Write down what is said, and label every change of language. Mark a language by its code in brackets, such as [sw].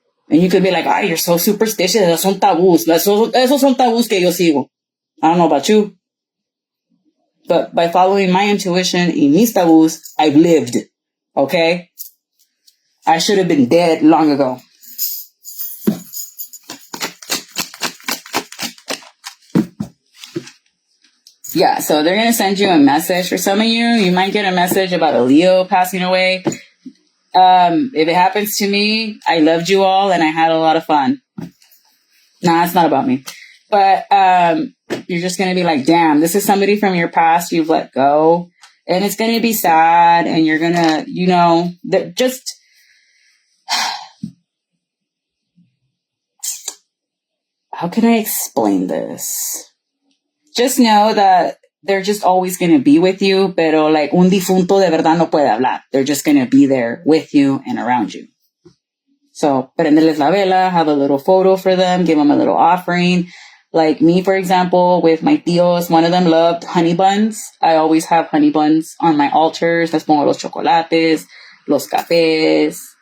[en] And you could be like, ay, you're so superstitious. [es] Esos son tabús. Esos son tabús que yo sigo. [en] I don't know about you. But by following my intuition [es] y mis tabús, [en] I've lived. Okay? I should have been dead long ago. Yeah, so they're going to send you a message. For some of you, you might get a message about a Leo passing away. If it happens to me, I loved you all and I had a lot of fun. Nah, it's not about me. But you're just going to be like, damn, this is somebody from your past you've let go. And it's going to be sad. And you're going to, you know, just... How can I explain this? Just know that they're just always going to be with you. [es] Pero like un difunto de verdad no puede hablar. [en] They're just going to be there with you and around you. So, [es] prenderles la vela, [en] have a little photo for them, give them a little offering. Like me, for example, with my tios, one of them loved honey buns. I always have honey buns on my altars. [es] Les pongo los chocolates, los cafés.